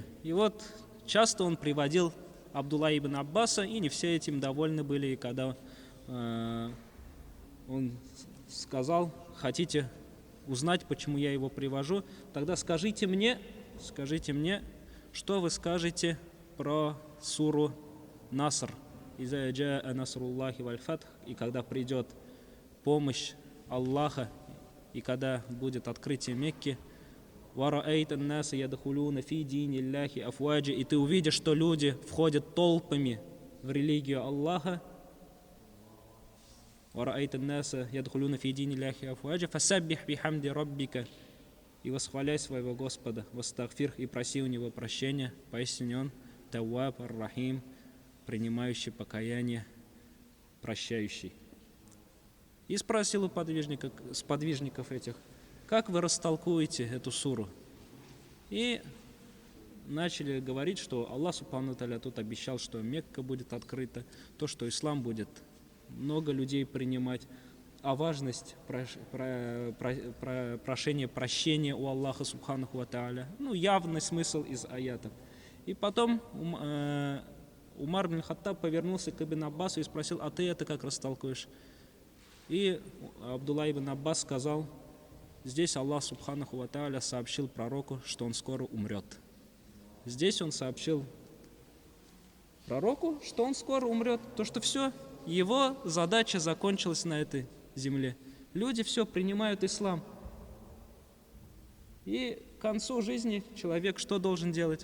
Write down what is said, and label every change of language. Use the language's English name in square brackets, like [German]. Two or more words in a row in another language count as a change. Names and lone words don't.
[Russian] И вот часто он приводил Абдулла ибн Аббаса, и не все этим довольны были. И когда он сказал: хотите узнать, почему я его привожу, тогда скажите мне, что вы скажете про суру Наср. [Arabic] «إذا جاء نصر الله والفتح», [Russian] и когда придет помощь Аллаха, и когда будет открытие Мекки, [Arabic] «ورأيت الناس يدخلون في دين الله أفواجا», [Russian] и ты увидишь, что люди входят толпами в религию Аллаха. [Arabic] «ورأيت الناس يدخلون في دين الله أفواجا فسبح بحمد ربك», [Russian] и восхваляй своего Господа, вастагфир, и проси у него прощения, поистине он Тауаб ар-Рахим, принимающий покаяние, прощающий. И спросил у сподвижников этих: как вы растолкуете эту суру? И начали говорить, что Аллах [Arabic] سبحانه تعالى [Russian] тут обещал, что Мекка будет открыта, то, что ислам будет много людей принимать, а важность прошения прощения у Аллаха [Arabic] سبحانه وتعالى, [Russian] явный смысл из аятов. И потом Умар бин Хаттаб повернулся к Ибн Аббасу и спросил: а ты это как растолкуешь? И Абдулла ибн Аббас сказал: здесь Аллах [Arabic] سبحانه وتعالى [Russian] сообщил пророку, что он скоро умрет. Здесь он сообщил пророку, что он скоро умрет, то, что все, его задача закончилась на этой земле. Люди все принимают ислам. И к концу жизни человек что должен делать?